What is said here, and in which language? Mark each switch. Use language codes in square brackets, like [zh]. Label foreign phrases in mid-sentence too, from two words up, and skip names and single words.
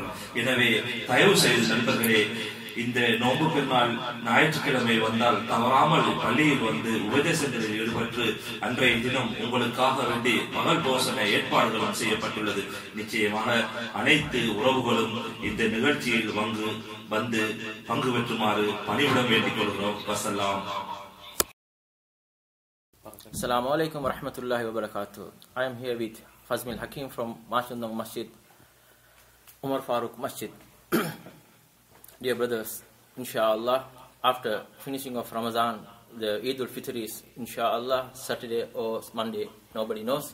[ta] எனவே தயவு செய்து நண்பர்களே, இந்த நோன்பு பெருநாள் ஞாயிற்றுக்கிழமை வந்தால் தவறாமல் பள்ளியில் வந்து உபதேசங்களில் ஈடுபட்டு அன்றைய தினம் உங்களுக்காக வேண்டி பகல் போசனை ஏற்பாடுகளும் செய்யப்பட்டுள்ளது. நிச்சயமாக அனைத்து உறவுகளும் இந்த நிகழ்ச்சியில் வந்து பங்கு பெற்றுமாறு பணிவுடன் வேண்டிக் கொள்கிறோம். வசலாம். [ar] السلام عليكم ورحمة الله وبركاته. [en] I am here with Fazmil Hakim from Mashundong Masjid, Umar Farooq Masjid. Dear brothers, inshallah, after finishing of Ramadan, the Eid al-Fitr is inshallah Saturday or Monday. Nobody knows.